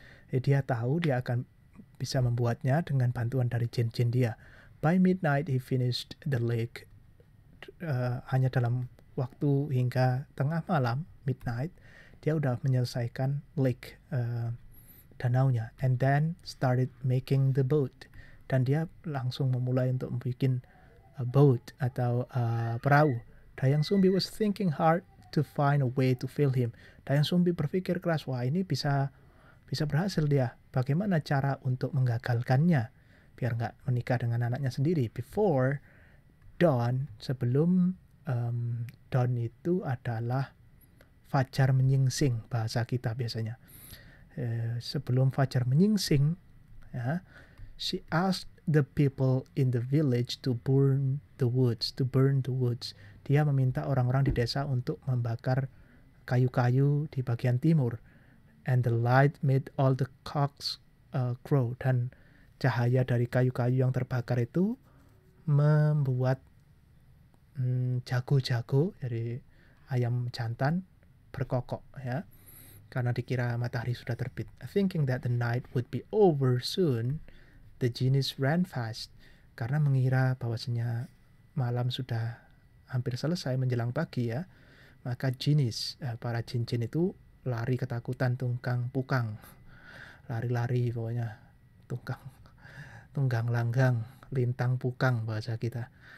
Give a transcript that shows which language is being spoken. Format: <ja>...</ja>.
<id>Jadi dia tahu dia akan bisa membuatnya dengan bantuan dari jin dia.</id> <en>By midnight he finished the lake.</en> <id>Hanya dalam waktu hingga tengah malam, midnight, dia udah menyelesaikan lake, danaunya,</id> <en>and then started making the boat.</en> <id>Dan dia langsung memulai untuk membuat boat atau perahu.</id> <en>Dayang Sumbi was thinking hard to find a way to fill him.</en> <id>Dayang Sumbi berpikir keras, wah ini bisa berhasil dia. Bagaimana cara untuk menggagalkannya biar nggak menikah dengan anaknya sendiri? Before dawn, sebelum dawn itu adalah fajar menyingsing, bahasa kita biasanya. Sebelum fajar menyingsing, ya,</id> <en>she asked the people in the village to burn the woods.</en> <id>Dia meminta orang-orang di desa untuk membakar kayu-kayu di bagian timur.</id> <en>And the light made all the cocks crow.</en> <id>Dan cahaya dari kayu-kayu yang terbakar itu membuat jago-jago dari ayam jantan berkokok, ya, karena dikira matahari sudah terbit.</id> <en>Thinking that the night would be over soon, the genies ran fast.</en> <id>Karena mengira bahwasanya malam sudah hampir selesai menjelang pagi, ya, maka genies, para jin-jin itu lari ketakutan tunggang pukang, lari-lari pokoknya, tunggang langgang, lintang pukang bahasa kita.</id>